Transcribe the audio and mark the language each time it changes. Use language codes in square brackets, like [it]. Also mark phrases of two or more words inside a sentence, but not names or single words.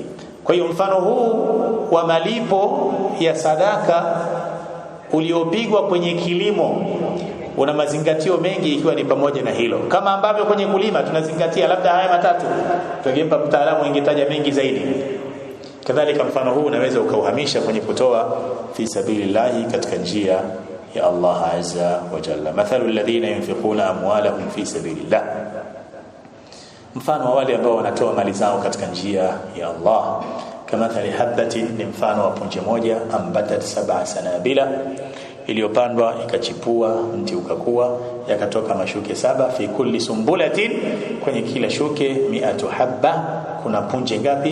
[sw] Kwa hiyo mfano huu wa malipo ya sadaka uliopigwa kwenye kilimo una mazingatio mengi, ikiwa ni pamoja na hilo. Kama ambavyo kwenye kulima tunazingatia labda haya matatu, tungempa mtaalamu ingetaja mengi zaidi. Kadhalika mfano huu unaweza ukauhamisha kwenye kutoa [ar] في سبيل الله, [sw] katika njia ya Allah [ar] عز وجل. مثل الذين ينفقون أموالهم في سبيل الله, [sw] mfano wa wale ambao wanatoa mali zao katika njia ya Allah. [ar] كمثل حبة, [sw] ni mfano wa punje moja, [ar] أنبتت 7 سنابل, [sw] iliyopandwa ikachipua, mti ukakua, yakatoka mashuke 7, [ar] في كل سنبلة, [sw] kwenye kila shuke 100 habba, kuna punje ngapi?